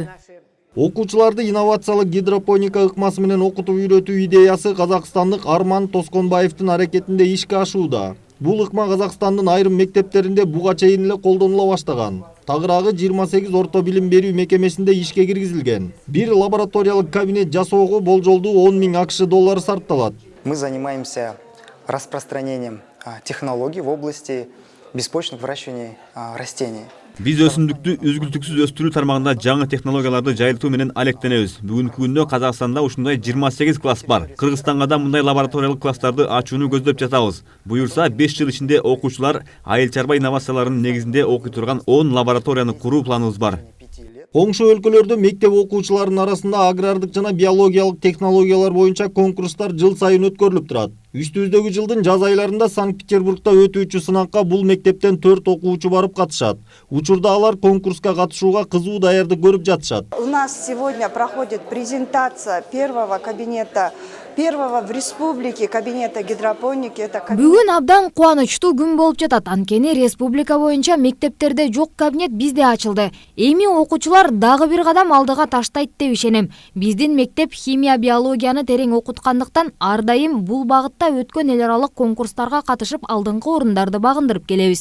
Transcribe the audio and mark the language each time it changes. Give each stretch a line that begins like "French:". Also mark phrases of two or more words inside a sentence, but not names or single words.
Kyrgyz: Окуучуларды инновациялык гидропоника ыкмасы менен окутуп үйрөтүү идеясы казакстандык Арман Тосконбаевдин аракетинде ишке ашууда. Бул ыкма Казакстандын айрым мектептеринде буга чейин эле колдонула баштаган. Тагыраагы 28 орто билим берүү мекемесинде ишке киргизилген. Бир лабораториялык кабинет жасоого болжолдуу 10 000 акш доллары сарпталат.
Russian: Мы занимаемся распространением технологий в области беспочвенных выращиваний растений.
Kyrgyz: Биз өсүмдүктү үзгүлтүксүз өстүрүү тармагында жаңы технологияларды жайылтуу менен алектенебиз. Бүгүнкү күндө Казакстанда ушундай 28 класс бар. Кыргызстанга да мындай лабораториялык класстарды ачууну көздөп жатабыз. Буюрса 5 жыл ичинде окуучулар айыл чарба инновацияларынын негизинде окуй турган 10 лабораторияны куруу планыбыз бар. Коңшу өлкөлөрдө мектеп окуучуларынын арасында агрардык жана биологиялык технологиялар боюнча конкурстар жыл сайын өткөрүлүп турат. Үстүбүздөгү жылдын жаз айларында Санкт-Петербургда өтүүчү сынакка бул мектептен 4 окуучу барып катышат. Учурда алар конкурска катышууга кызуу даярдык көрүп жатышат.
Russian: У нас сегодня проходит презентация первого в республике кабинета гидропоники.
Kyrgyz: Бүгүн абдан кубанычтуу күн болуп жатат. Анткени республика боюнча мектептерде жок кабинет бизде ачылды. Эми окуучулар дагы бир кадам алдыга таштайт деп ишенем. Биздин мектеп химия, биологияны терең окуткандыктан ар дайым бул багытта өткөн эл аралык конкурстарга катышып алдыңкы орундарды багындырып келебиз.